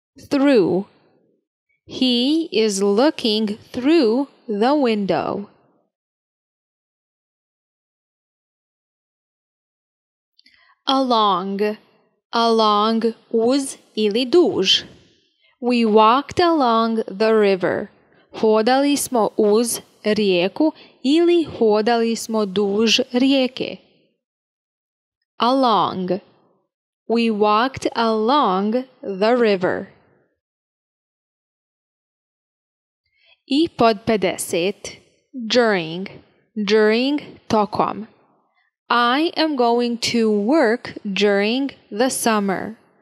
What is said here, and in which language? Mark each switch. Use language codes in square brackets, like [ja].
[en] Through. He is looking through the window. Along. Along, uz ili duž. We walked along the river. [bs] Hodali smo uz rijeku ili hodali smo duž rijeke. [en] Along. We walked along the river. I pod 50. During. During, tokom. I am going to work during the summer.